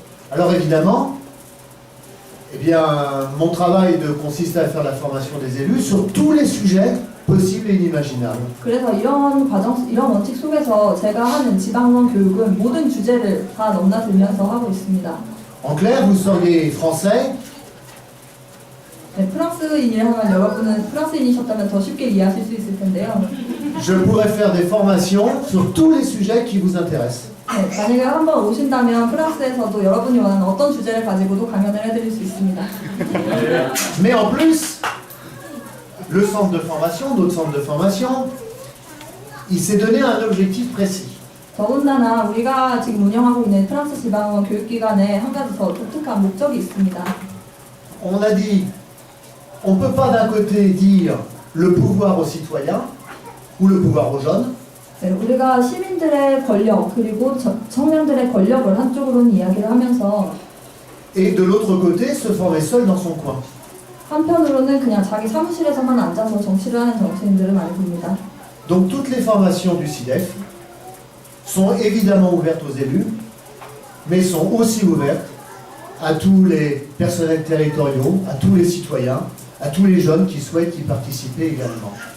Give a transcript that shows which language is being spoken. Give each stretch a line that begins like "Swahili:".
French: Alors évidemment, eh bien, mon travail consiste à faire la formation des élus sur tous les sujets possibles et inimaginables.
Korean: 그래서 이런 원칙 속에서 제가 하는 지방의원 교육은 모든 주제를 다 넘나들면서 하고 있습니다.
French: En clair, vous seriez français,
Korean: 네, 프랑스인이라면 여러분은 프랑스인이셨다면 더 쉽게 이해하실 수 있을 텐데요.
French: je pourrais faire des formations sur tous les sujets qui vous intéressent.
Korean: 네, 만약에 한번 오신다면 프랑스에서도 여러분이 원하는 어떤 주제를 가지고도 강연을 해드릴 수 있습니다.
French: Mais en plus, le centre de formation, notre centre de formation, il s'est donné un objectif précis.
Korean: 더군다나 우리가 지금 운영하고 있는 프랑스 지방의원 교육기관에 한 가지 더 독특한 목적이 있습니다.
French: On a dit, on ne peut pas d'un côté dire le pouvoir aux citoyens ou le pouvoir aux jeunes,
Korean: 네, 우리가 시민들의 권력 그리고 청년들의 권력을 한쪽으로는 이야기를 하면서
French: et de l'autre côté se former seul dans son coin.
Korean: 한편으로는 그냥 자기 사무실에서만 앉아서 정치를 하는 정치인들을 많이 봅니다.
French: Donc toutes les formations du CIDEF sont évidemment ouvertes aux élus, mais sont aussi ouvertes à tous les personnels territoriaux, à tous les citoyens, à tous les jeunes qui souhaitent y participer également.